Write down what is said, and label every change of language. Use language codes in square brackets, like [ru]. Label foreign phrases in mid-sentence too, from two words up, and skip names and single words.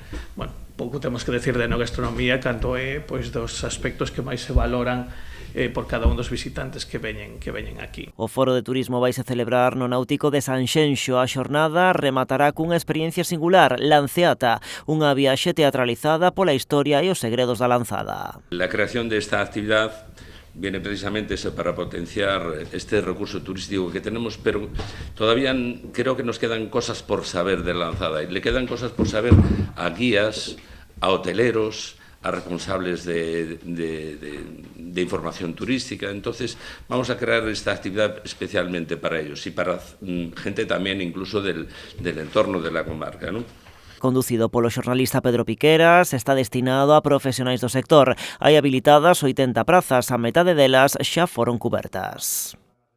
[gl] Bueno, pouco temos que decir de enogastronomía cando é pois dos aspectos que máis se valoran por cada un dos visitantes que veñen aquí. O Foro de Turismo vaise celebrar no Náutico de Sanxenxo. A xornada rematará cunha experiencia singular, Lanceata, unha viaxe teatralizada pola historia e os segredos da lanzada. [es] La creación de esta actividad viene precisamente para potenciar este recurso turístico que tenemos, pero todavía creo que nos quedan cosas por saber de la lanzada, y le quedan cosas por saber a guías, a hoteleros, a responsables de información turística. Entonces vamos a crear esta actividad especialmente para ellos y para gente también incluso del entorno de la comarca, ¿no? [gl] Conducido polo xornalista Pedro Piqueras, está destinado a profesionais do sector. Hai habilitadas 80 prazas, a metade delas xa foron cubertas.